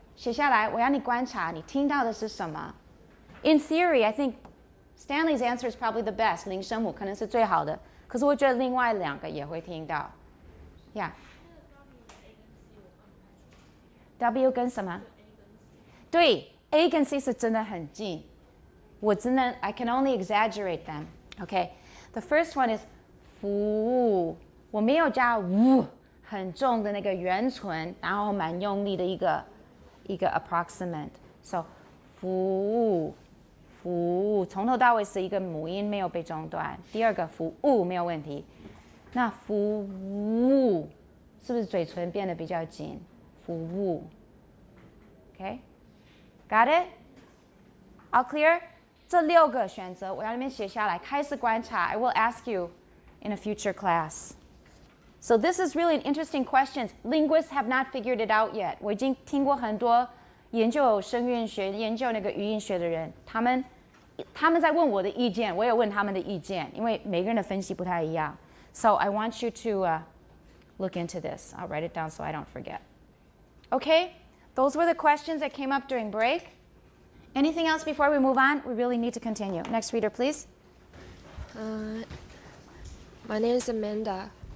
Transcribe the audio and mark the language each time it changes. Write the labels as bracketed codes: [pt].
[zh] 写下来，我要你观察，你听到的是什么 [en] ？In theory, I think Stanley's answer is probably the best. [zh] 零声母可能是最好的，可是我觉得另外2个也会听到。 [en] Yeah. [zh] W 跟什么？对 ，A 跟 C 是真的很近，我真的 [en] I can only exaggerate them. Okay. The first one is [zh] 服务，我没有加很重的那个圆唇，然后蛮用力的一个 approximate. So 服务从头到尾是一个母音没有被中断。第2个服务没有问题。那服务是不是嘴唇变得比较紧？ [en] 服务 ，OK? Got it? All clear? [zh] 这6个选择我要你们写下来，开始观察。 [en] I will ask you in a future class. So this is really an interesting question. Linguists have not figured it out yet. [zh] 我已经听过很多研究声韵学、研究那个语音学的人，他们在问我的意见，我也问他们的意见，因为每个人的分析不太一样。 [en] So I want you to look into this. I'll write it down so I don't forget. Okay, those were the questions that came up during break. Anything else before we move on? We really need to continue. Next reader, please. My name is Amanda.